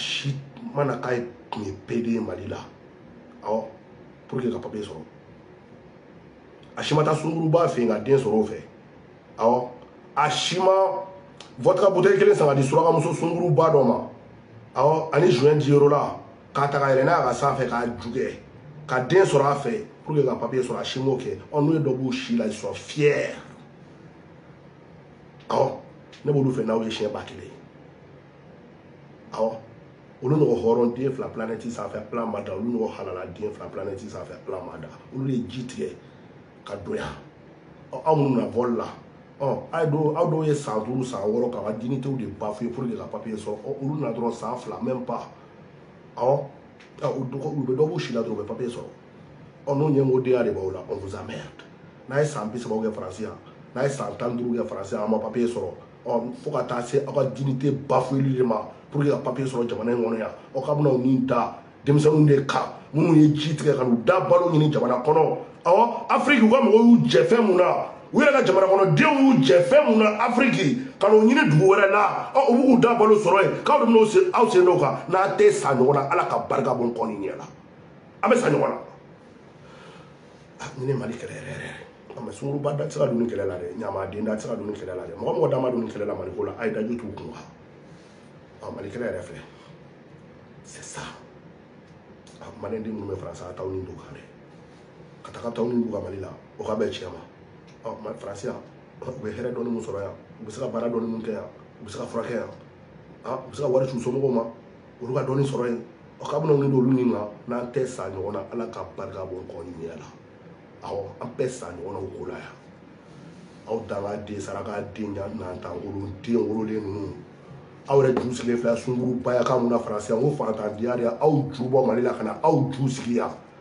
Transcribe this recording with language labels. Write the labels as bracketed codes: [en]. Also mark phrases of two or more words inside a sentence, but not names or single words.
[bm] si mana k'a ye tun ye PD ye Mali la awɔ [fr] pour que [bm] ka papier sɔrɔ a si ma taa sunkuruba fɛ yen ka den sɔrɔ o fɛ awɔ a si ma [fr] vodka bouteille [bm] kelen san ka di surakamuso sunkuruba dɔ ma awɔ ani joint di yɔrɔ la k'a ta ka yɛlɛ n'a ka sanfɛ k'a jugɛ ka den sɔrɔ a fɛ [fr] pour que [bm] ka papier sɔrɔ a si m'o kɛ n'u ye dɔ b'u si la [fr] ils sont fiers [bm] awɔ ne b'olu fɛ n'aw ye siɲɛ 1000 awɔ olu ɲɔgɔn hɔrɔn den 2 planète sanfɛ Ala ma da olu ɲɔgɔn halala den 2 planète sanfɛ Ala ma da olu de ye ji tigɛ ka don yan aw minnu na vol la aw dɔw ye san 5 san 6 ka dignité de bafoué [fr] pour que [bm] ka papier sɔrɔ olu na dɔrɔn san 2 [fr] même pas [bm] awɔ u bɛ dɔ b'u si la dɔrɔn u bɛ papier sɔrɔ n'o ɲɛngodenya de b'aw la [fr] on vous emmerde [bm] n'a ye san 30 kɛ faransi yan n'a ye san 15 kɛ faransi yan a ma papier sɔrɔ fo ka taa se aw ka dignité bafouéli de ma [fr] pour que [bm] ka papier sɔrɔ jamana in kɔnɔ yan ka bɛna ni da denmisɛnninw de kan minnu ye ji tigɛ ka n'u da balo ɲini jamana kɔnɔ awɔ Afrique u ka mɔgɔw y'u jɛ fɛn mun na u yɛrɛ ka jamana kɔnɔ denw y'u jɛ fɛn mun na Afrique ka n'o ɲini dugu wɛrɛ la u b'u k'u da balo sɔrɔ yen k'aw de bɛna aw sen dɔw kan n'a tɛ sa ɲɔgɔn na Ala ka barika bɔ n kɔ nin ɲɛ la a bɛ sa ɲɔgɔn na ni ne Mali kɛlɛ yɛrɛ mais sunkuruba da tɛ se ka don ni kɛlɛ la dɛ ɲamaden da tɛ se ka don ni kɛlɛ la dɛ mɔgɔ mɔgɔ da ma don ni kɛlɛ la Mali ko la a ye dajo t'u kun kan Mali kɛlɛ yɛrɛ filɛ [fr] c'est ça [bm] maliyɛn den minnu bɛ faransi a t'aw ni don kan dɛ ka taga t'aw ni don ka Mali la o ka bɛn tiɲɛ ma faransi yan u bɛ hɛrɛ dɔɔni min sɔrɔ yan u bɛ se ka baara dɔɔni min kɛ yan u bɛ se ka furakɛ yan u bɛ se ka wari c'u somɔgɔw ma olu ka dɔɔni sɔrɔ yen k'a bɛna ni olu nin kan n'an tɛ sa ɲɔgɔn na Ala ka barika bɔ n kɔ nin ɲɛ la awɔ an bɛɛ sa ɲɔgɔn na o ko la yan aw dan ka den saraka den n'an wolo den wololen ninnu aw yɛrɛ ju sigilen filɛ sunkuruba ya kan mun na faransi yan n ko fantandenya de aw ju bɔ Mali la ka na aw ju sigi yan